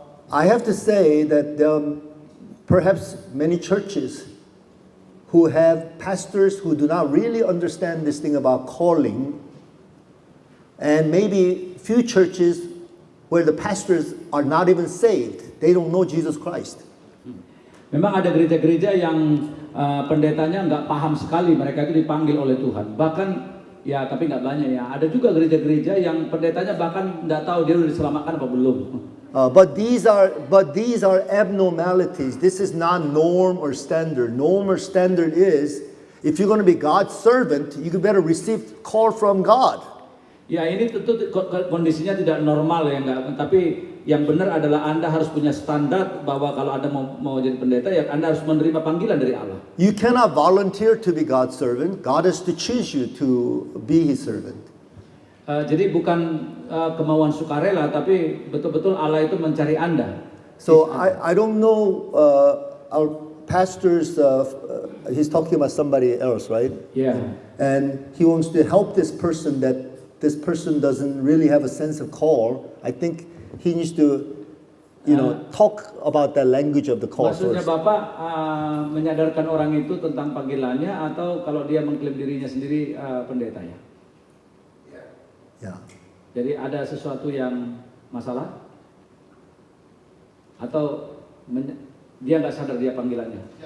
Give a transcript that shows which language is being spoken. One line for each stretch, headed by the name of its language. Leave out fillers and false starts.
English: I have to say that there are perhaps many churches who have pastors who do not really understand this thing about calling, and maybe few churches where the pastors are not even saved. They don't know Jesus Christ.
Indonesian: Memang ada gereja-gereja yang pendetanya nggak paham sekali, mereka itu dipanggil oleh Tuhan. Bahkan ya, tapi nggak banyak ya. Ada juga gereja-gereja yang pendetanya bahkan nggak tahu dia udah diselamatkan apa belum.
English: But these are abnormalities. This is not norm or standard. Norm or standard is if you're going to be God's servant, you better receive call from God.
Indonesian: Ya, ini tentu kondisinya tidak normal ya, enggak. Tapi yang benar adalah Anda harus punya standar bahwa kalau Anda mau jadi pendeta, ya Anda harus menerima panggilan dari Allah.
English: You cannot volunteer to be God's servant. God has to choose you to be His servant.
Indonesian: Jadi bukan kemauan sukarela, tapi betul-betul Allah itu mencari Anda.
English: So I don't know our pastors. He's talking about somebody else, right? Yeah. And he wants to help this person that this person doesn't really have a sense of call. I think he needs to, talk about the language of the call
Indonesian: Maksudnya
English: first.
Indonesian: Bapak menyadarkan orang itu tentang panggilannya, atau kalau dia mengklaim dirinya sendiri pendetanya?
English: Yeah.
Indonesian: Jadi ada sesuatu yang masalah? Atau dia nggak sadar dia panggilannya?